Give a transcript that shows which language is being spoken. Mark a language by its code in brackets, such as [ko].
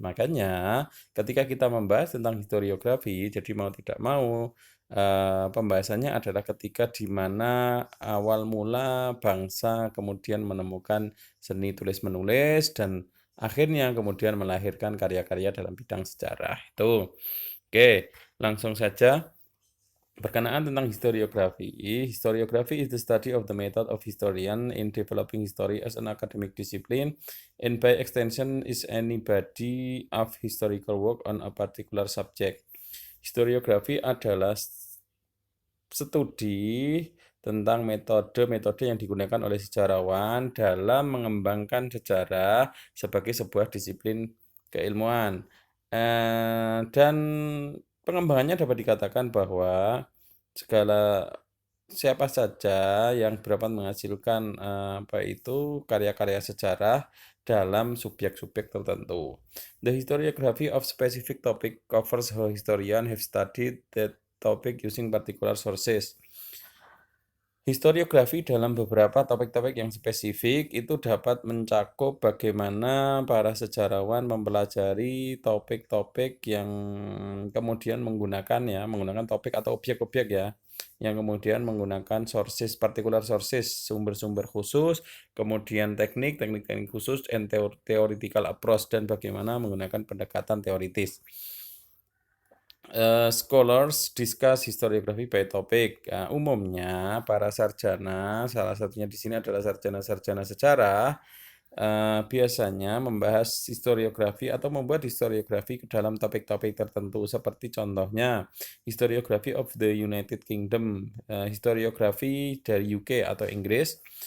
[id] Makanya ketika kita membahas tentang historiografi, jadi mau tidak mau pembahasannya adalah ketika di mana awal mula bangsa kemudian menemukan seni tulis-menulis dan akhirnya kemudian melahirkan karya-karya dalam bidang sejarah itu. Oke, langsung saja. Berkenaan tentang historiografi. [en] Historiography is the study of the method of historian in developing history as an academic discipline, and by extension is any body of historical work on a particular subject. [id] Historiografi adalah studi tentang metode-metode yang digunakan oleh sejarawan dalam mengembangkan sejarah sebagai sebuah disiplin keilmuan. Dan pengembangannya dapat dikatakan bahwa siapa saja yang dapat menghasilkan karya-karya sejarah dalam subjek-subjek tertentu. [en] The historiography of specific topic covers how historians have studied that topic using particular sources. [id] Historiografi dalam beberapa topik-topik yang spesifik itu dapat mencakup bagaimana para sejarawan mempelajari topik-topik yang kemudian menggunakan topik atau objek-objek ya, yang kemudian menggunakan [en] particular sources, [id] sumber-sumber khusus, kemudian teknik-teknik khusus, [en] and theoretical approach, [id] dan bagaimana menggunakan pendekatan teoritis. [en] Scholars discuss historiography by topic. [id] Umumnya para sarjana, salah satunya di sini adalah sarjana-sarjana sejarah, biasanya membahas historiografi atau membuat historiografi ke dalam topik-topik tertentu, seperti contohnya [en] historiography of the United Kingdom, [id] historiografi dari UK atau Inggris,